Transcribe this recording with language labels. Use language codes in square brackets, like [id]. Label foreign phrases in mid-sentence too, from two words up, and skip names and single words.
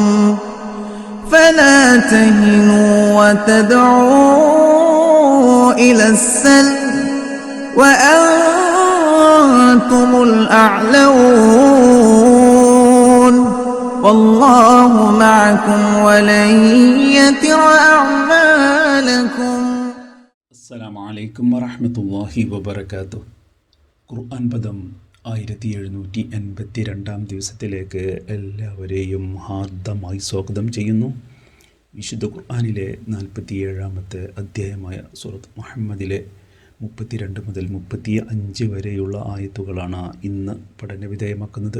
[ar] فلا تهنوا وتدعوا إلى السلم وأنتم الأعلون والله معكم ولن يتر أعمالكم. السلام عليكم ورحمة الله وبركاته. [ml] ഖുർആൻ പദം 1782 ദിവസത്തിലേക്ക് എല്ലാവരെയും ഹാർദമായി സ്വാഗതം ചെയ്യുന്നു. വിശുദ്ധ ഖുർആനിലെ 47-ാമത്തെ അധ്യായമായ സൂറത്ത് മുഹമ്മദിലെ 32 മുതൽ 35 വരെയുള്ള ആയത്തുകളാണ് ഇന്ന് പഠനവിധേയമാക്കുന്നത്.